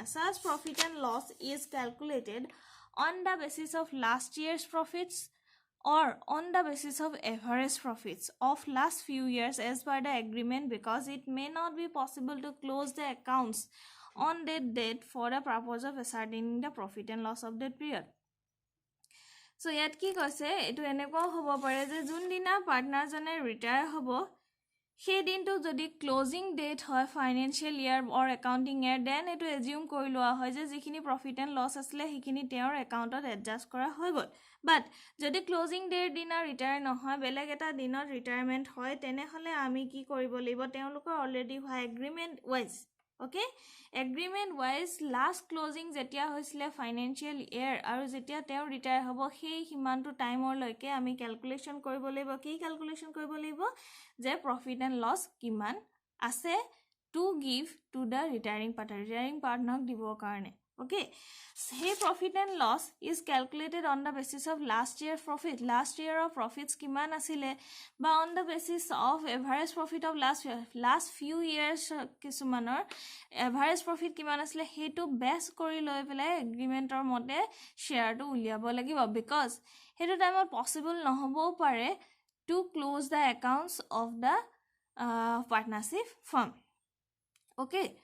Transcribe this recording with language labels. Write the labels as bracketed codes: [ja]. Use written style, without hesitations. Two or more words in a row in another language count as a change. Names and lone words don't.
[en] Such profit and loss is calculated on the basis of last year's profits or on the basis of average profits of last few years as per the agreement, because it may not be possible to close the accounts on that date for the purpose of ascertaining the profit and loss of that period. [as] So ইয়াত কি কৈছে, এটো এনেকুৱাও হ'ব পাৰে যে যোন দিনা পাৰ্টনাৰজনে ৰিটায়াৰ হ'ব সেই দিনটো যদি [en] closing date [as] হয় [en] financial year or accounting year, [as] দেন এইটো এজিউম কৰি লোৱা হয় যে যিখিনি [en] profit and loss [as] আছিলে সেইখিনি তেওঁৰ একাউণ্টত এডজাষ্ট কৰা হৈ গ'ল। বাট যদি [en] closing date [as] দিনা ৰিটায়াৰ নহয়, বেলেগ এটা দিনত ৰিটায়াৰমেণ্ট হয়, তেনেহ'লে আমি কি কৰিব লাগিব, তেওঁলোকৰ অলৰেডি হোৱা [en] agreement wise, okay, agreement wise last closing [as] যেতিয়া হৈছিলে [en] financial year [as] আৰু যেতিয়া তেওঁ ৰিটায়াৰ হ'ব সেই সিমানটো টাইমৰ লৈকে আমি ক্যালকুলেশন কৰিব লাগিব। কি ক্যালকুলেশন কৰিব লাগিব যে [en] profit and loss [as] কিমান আছে [en] to give to the retiring partnerক [as] দিবৰ কাৰণে, okay. [en] Hey, profit and loss is calculated on the basis of last year profit. Last year of profits [as] কিমান আছিলে বা [en] on the basis of average profit of last few years kisumanor average profit [as] কিমান আছিলে সেইটো base কৰি লৈ পেলাই agreement অৰ মুঠ share টো উলিয়াব লাগিব, [en] because [as] hetu time possible nohobo pare [en] to close the accounts of the partnership firm, okay.